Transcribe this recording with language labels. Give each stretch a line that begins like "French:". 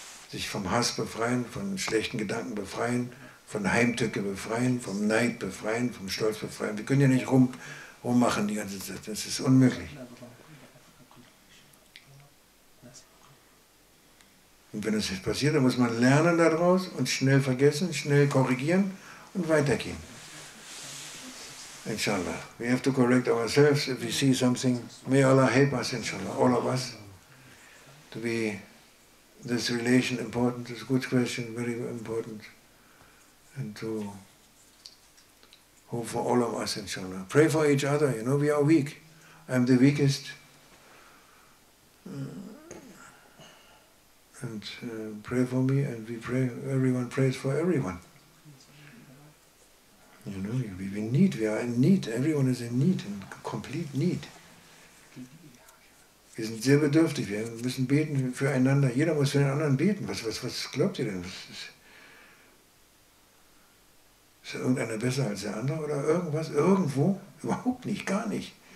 German: Sich vom Hass befreien, von schlechten Gedanken befreien, von Heimtücke befreien, vom Neid befreien, vom Stolz befreien. Wir können ja nicht rummachen die ganze Zeit, das ist unmöglich. Und wenn es passiert, dann muss man lernen daraus und schnell vergessen, schnell korrigieren und weitergehen.
Arabic: Inshallah.
English: We have to correct ourselves if we see something. May Allah help us, inshallah, all of us, to be this relation important. It's a good question, very important. And to hope for all of us, inshallah. Pray for each other, you know, we are weak. I'm the weakest. And pray for me, and we pray, everyone prays for everyone. You know, we are in need, everyone is in need, in complete need.
German: Wir sind sehr bedürftig, wir müssen beten füreinander, jeder muss für den anderen beten. Was glaubt ihr denn? Ist irgendeiner besser als der andere oder irgendwas? Irgendwo? Überhaupt nicht, gar nicht.